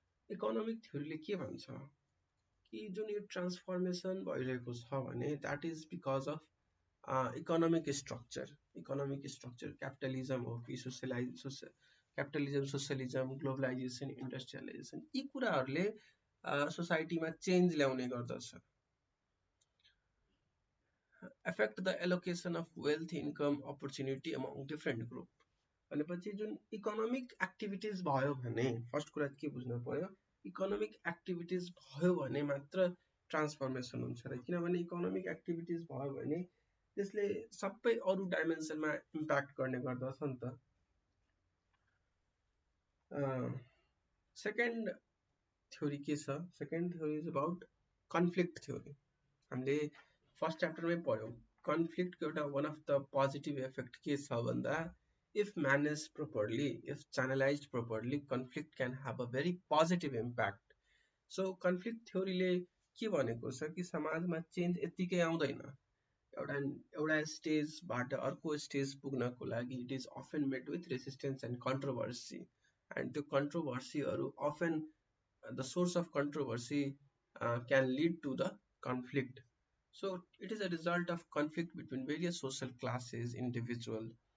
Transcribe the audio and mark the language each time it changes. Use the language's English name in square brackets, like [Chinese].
[Nepali] Economic थ्योरीले के भन्छ कि जुन यो ट्रान्सफर्मेसन भइरहेको छ भने that is because of economic structure. Economic structure capitalism हो कि क्यापिटलिजम, सोसलिजम, ग्लोबलाइजेसन, इन्डस्ट्रियलाइजेसन, यी कुराहरूले सोसाइटीमा चेन्ज ल्याउने गर्दछ। [English] affect the allocation of wealth, income, opportunity among different group. [Nepali] भनेपछि जुन इकोनोमिक एक्टिभिटिज भयो भने, फर्स्ट कुरा के बुझ्न पर्यो, इकोनोमिक एक्टिभिटिज भयो भने मात्र ट्रान्सफर्मेसन हुन्छ र, किनभने इकोनोमिक एक्टिभिटिज भयो भने त्यसले सबै अरू डाइमेन्सनमा इम्प्याक्ट गर्ने गर्दछ नि त। [English] Second theory के छ, second theory is about conflict theory. [Nepali] हामीले फर्स्ट च्याप्टरमै पढ्यौँ कन्फ्लिक्टको एउटा one of the positive effect के छ भन्दा [English] if managed properly, if channelized properly, conflict can have a very positive impact. [Nepali] So conflict theory ले के भनेको छ कि समाजमा चेन्ज यत्तिकै आउँदैन, एउटा एउटा स्टेजबाट अर्को स्टेज पुग्नको लागि [English] it is often met with resistance and controversy, [Nepali] and त्यो कन्ट्रोभर्सीहरू often [English] the source of controversy can lead to the conflict. So it is a result of conflict between various social classes, individual.